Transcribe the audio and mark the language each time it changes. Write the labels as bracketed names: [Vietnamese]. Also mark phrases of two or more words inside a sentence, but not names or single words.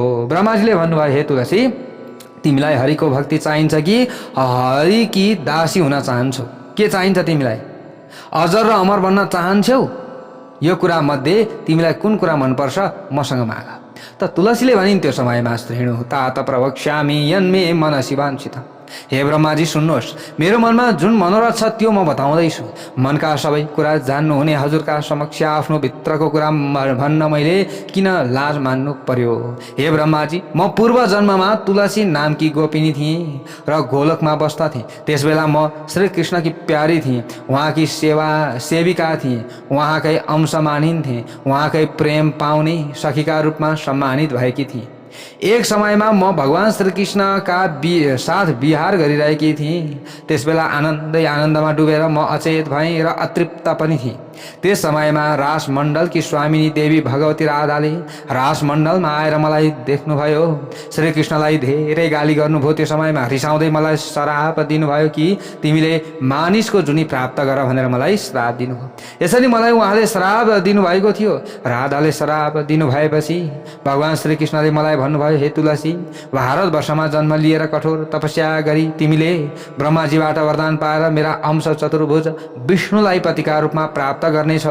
[Nepali] ब्रह्माजीले भन्नुभयो, हे तुलसी, तिमीलाई हरिको भक्ति चाहिन्छ कि हरिकी दासी हुन चाहन्छौ? के चाहिन्छ तिमीलाई? अजर र अमर बन्न चाहन्छौ? यो कुरा मध्ये तिमीलाई कुन कुरा मनपर्छ मसँग माग। त तुलसीले भनिन्, त्यो समयमा [Sanskrit] श्रेणु तात प्रवक्ष्यामि यन्मे मनसि वाञ्छित। [Nepali] हे ब्रह्माजी, सुन्नुहोस्, मेरो मनमा जुन मनोरथ छ त्यो म बताउँदैछु। मनका सबै कुरा जान्नुहुने हजुरका समक्ष आफ्नो भित्रको कुरा भन्न मैले किन लाज मान्नु पर्यो? हे ब्रह्माजी, म पूर्व जन्ममा तुलसी नामकी गोपिनी थिएँ र गोलकमा बस्दा थिएँ। त्यसबेला म श्री कृष्णकी प्यारी थिएँ। उहाँकी सेविका थिएँ। उहाँकै अंश मानिन्थेँ। उहाँकै प्रेम पाउने सखीका रूपमा सम्मानित भएकी थिएँ। एक समयमा म भगवान श्रीकृष्णका साथ विहार गरिरहेकी थिएँ। त्यसबेला आनन्दमा डुबेर म अचेत भएँ र अतृप्त पनि थिएँ। त्यस समयमा रासमण्डलकी स्वामिनी देवी भगवती राधाले रासमण्डलमा आएर मलाई देख्नुभयो। श्रीकृष्णलाई धेरै गाली गर्नुभयो। त्यो समयमा रिसाउँदै मलाई श्राप दिनुभयो कि तिमीले मानिसको जुनी प्राप्त गर भनेर मलाई श्राप दिनुभयो। यसरी मलाई उहाँले श्राप दिनुभएको थियो। राधाले श्राप दिनुभएपछि भगवान श्रीकृष्णले मलाई भन्नुभयो, हे तुलसी, भारतवर्षमा जन्म लिएर कठोर तपस्या गरी तिमीले ब्रह्माजीबाट वरदान पाएर मेरा अंश चतुर्भुज विष्णुलाई पतिका रूपमा प्राप्त गर्नेछौ।